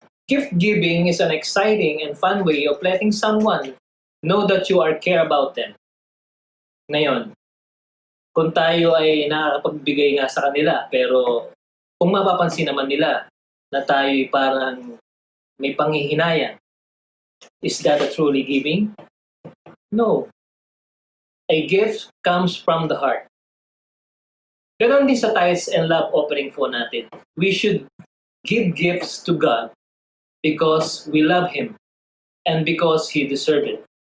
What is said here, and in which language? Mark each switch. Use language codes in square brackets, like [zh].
[en] Gift giving is an exciting and fun way of letting someone know that you are care about them. [tl] Ngayon, kung tayo ay nakakapagbigay nga sa kanila, pero kung mapapansin naman nila na tayo ay parang may panghihinayang, [en] is that a truly giving? No. A gift comes from the heart. [tl] Ganon din sa Tithes and Love Offering po natin. [en] We should give gifts to God because we love Him and because He deserved it.